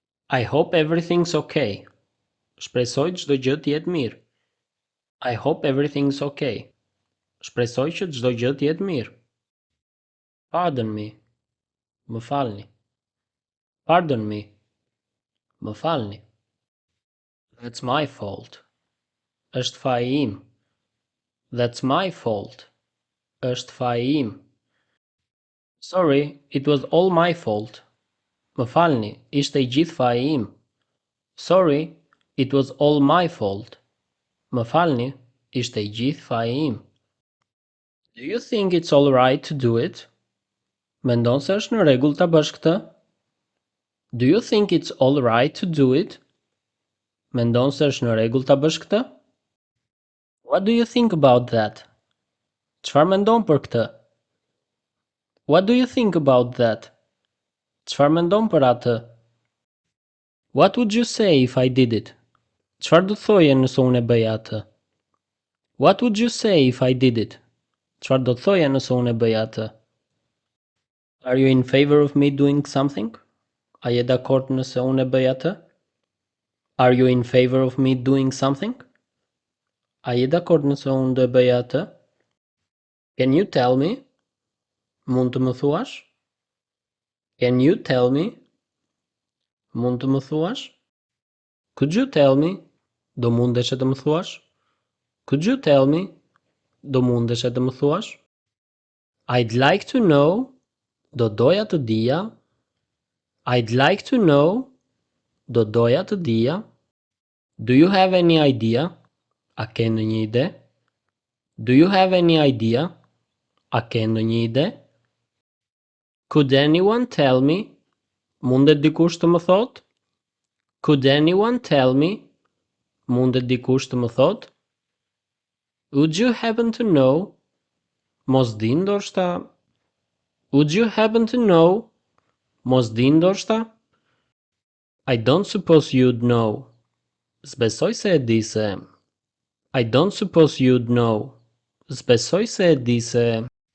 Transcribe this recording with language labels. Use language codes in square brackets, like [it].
[en] I hope everything's okay. [sq] Shpresoj çdo gjë të jetë mirë. [en] I hope everything's okay. [sq] Shpresoj që çdo gjë të jetë mirë. [en] Pardon me. [sq] Më falni. [en] Pardon me. [sq] Më falni. [en] That's my fault. [sq] Është faji im. [en] That's my fault. [sq] Është faji im. [en] Sorry, it was all my fault. [sq] Më falni, ishte I gjithë faji im. [en] Sorry, it was all my fault. [sq] Më falni, ishte I gjithë faji im. [en] Do you think it's all right to do it? [sq] Mendon se është në rregull ta bësh këtë? [en] Do you think it's all right to do it? [sq] Mendon se është në rregull ta bësh këtë? [en] What do you think about that? [sq] Çfarë mendon për këtë? [en] What do you think about that? [sq] Çfarë mendon për atë? [en] What would you say if I did it? [sq] Çfarë do thoje nëse unë e bëja atë? [en] What would you say if I did it? [sq] Çfarë do thoje nëse unë e bëja atë? [en] Are you in favor of me doing something? [sq] A je dakord nëse unë e bëj atë? [en] Are you in favor of me doing something? [sq] A je dakord nëse unë do e bëja atë? [en] Can you tell me? [sq] Mund të më thuash? [en] Can you tell me? [sq] Mund të më thuash? [en] Could you tell me? [sq] Do mundesh të më thuash? [en] Could you tell me? [sq] Do mundesh të më thuash? [en] I'd like to know. [sq] Do doja të dija. [en] I'd like to know. [sq] Do doja të dija. [en] Do you have any idea? [sq] A ke ndonjë ide? [en] Do you have any idea? [sq] A ke ndonjë ide? [en] Could anyone tell me? [sq] Mundet dikush të më thot? [en] Could anyone tell me? [sq] Mundet dikush të më thot? [en] Would you happen to know? [sq] Mos di ndoshta? [en] Would you happen to know? [sq] Mos di ndoshta? [en] I don't suppose you'd know. [sq] S'besoj se e di se. [en] I don't suppose you'd know. [sq] S'besoj se e di se.